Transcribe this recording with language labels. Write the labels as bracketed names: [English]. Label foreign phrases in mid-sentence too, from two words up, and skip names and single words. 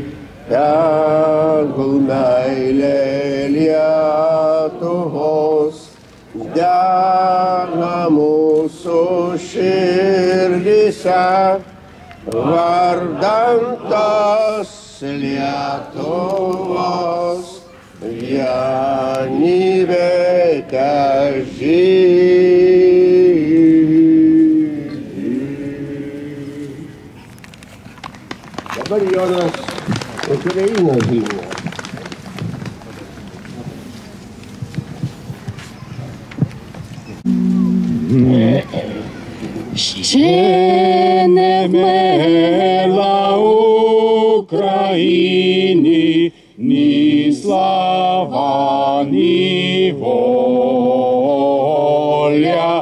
[Lithuanian] Tegul meilė Lietuvos dega mūsų širdyse, vardan tos Lietuvos vienybė težydi. Dabar Jonas Ukrainos himnas. [Ukrainian] Ще не вмерла Україні ні слава, ні воля.